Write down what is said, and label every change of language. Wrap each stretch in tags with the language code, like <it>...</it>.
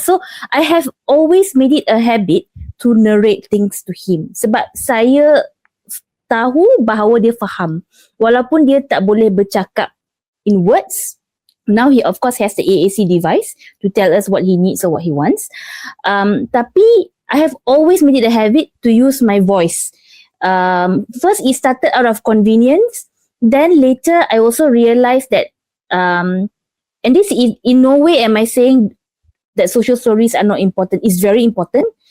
<en>So I have always made it a habit to narrate things to him.</en> <ms>Sebab saya tahu bahawa dia faham. Walaupun dia tak boleh bercakap</ms> <en>in words, now he of course has the AAC device to tell us what he needs or what he wants.</en> <ms>Tapi</ms> <en>I have always made it a habit to use my voice. First, it started out of convenience. Then later, I also realized that, and this is in no way am I saying that social stories are not important. It's very important.</en>